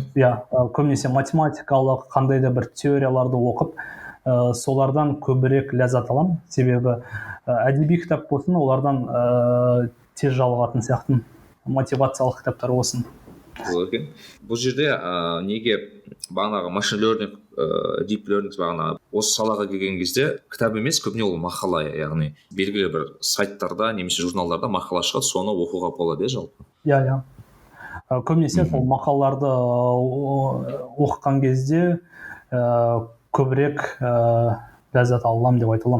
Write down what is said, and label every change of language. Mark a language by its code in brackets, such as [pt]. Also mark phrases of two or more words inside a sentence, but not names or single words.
[kk] Көбінесе математикалық қандай да бір теорияларды оқып, солардан көбірек ләззат аламын. Себебі әдеби кітап болсын, олардан тез жалығатын сияқты. Мотивациялық кітаптар болсын. Бұл жерде неге бағанағы [en] machine learning, deep learning [kk] бағана осы салаға келген кезде кітап емес, көбіне ол мақала, яғни белгілі бір сайттарда немесе журналдарда мақала шығады, соны оқуға болады жалпы. Көбінесе сол мақалаларды оқыған кезде көбірек ләззат аламын деп айта аламын.